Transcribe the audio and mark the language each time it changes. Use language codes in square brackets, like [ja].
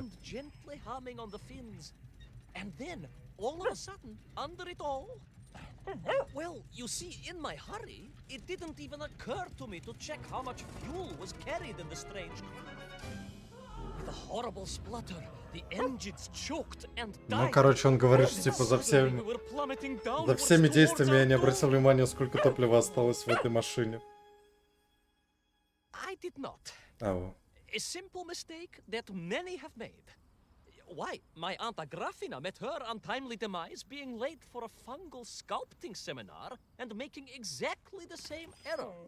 [en] wind gently humming on the fins. And then, all of a sudden, under it all, well, you see, in my hurry, it didn't even occur to me to check how much fuel was carried in the strange craft. With a horrible splutter, the engines choked and died. [ru] Ну, короче, он говорит, что типа за всеми действиями я не обратил внимания, сколько топлива осталось в этой машине. [en] I did not. Ау. A simple mistake that many have made. Why, my Aunt Agrafina met her untimely demise being late for a fungal sculpting seminar and making exactly the same error.